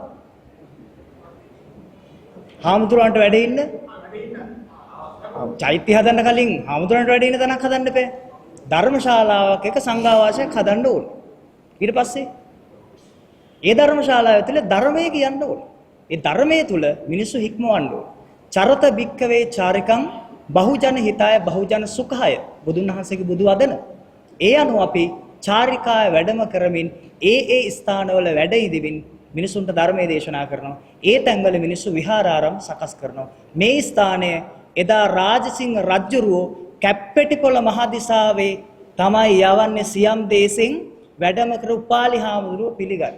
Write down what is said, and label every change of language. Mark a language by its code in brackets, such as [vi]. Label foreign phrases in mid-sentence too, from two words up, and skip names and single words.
[si] හාමුදුරන්ට වැඩ ඉන්න? චෛත්‍ය හදන්න කලින් හාමුදුරන්ට වැඩ ඉන්න තැනක් හදන්න එපා. ධර්මශාලාවක් එක සංඝාවාසයක් හදන්න ඕන. ඊට පස්සේ ඒ ධර්මශාලාව තුළ ධර්මයේ කියන්න ඕන. ඒ ධර්මයේ තුල මිනිස්සු හික්මවන්න ඕන. [pi] චරත භික්කවේ චාරිකං බහුජන හිතාය බහුජන සුඛාය [si] බුදුන් වහන්සේගේ බුදු වදන. ඒ අනුව අපි චාරිකාය වැඩම කරමින් ඒ ස්ථානවල වැඩ ඉදිමින් මිනිසුන්ට ධර්මයේ දේශනා කරනවා. ඒ තැන්වල මිනිස්සු විහාරාරම් සකස් කරනවා. මේ ස්ථානය එදා රාජසිංහ රජුරෝ කැප්පෙටිපොළ මහදිසාවේ තමයි යවන්නේ සියම් දේශෙන් වැඩම කර උපාලි හාමුදුරුවෝ පිළිගන්න.